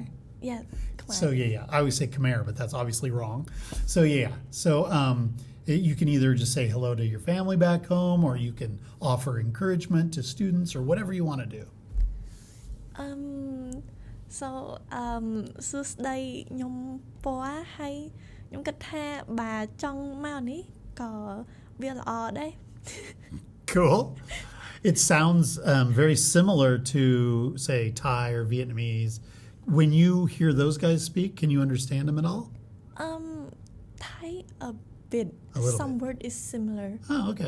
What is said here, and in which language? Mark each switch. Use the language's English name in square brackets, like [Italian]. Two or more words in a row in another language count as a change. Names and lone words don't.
[English] Yeah, Khmer. So yeah. I always say Khmer, but that's obviously wrong. So yeah. So you can either just say hello to your family back home, or you can offer encouragement to students, or whatever you want to do. [Khmer] So សួស្ដីខ្ញុំពណ៌ហើយខ្ញុំគិតថាបើចង់មកនេះក៏វាល្អដែរ [English] Cool. It sounds very similar to, say, Thai or Vietnamese. When you hear those guys speak, can you understand them at all? Thai a bit. Some word is similar. Oh, okay.